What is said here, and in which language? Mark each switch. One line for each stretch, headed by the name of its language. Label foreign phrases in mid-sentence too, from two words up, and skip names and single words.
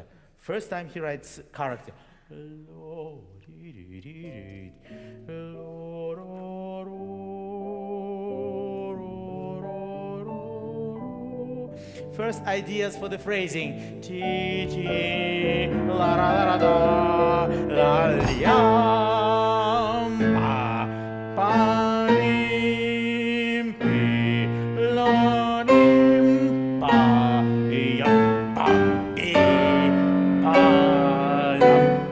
English: First time he writes character. First ideas for the phrasing. Ti ti la la la da la liam pa pa nim pi la nim pa yam pa pi pa yam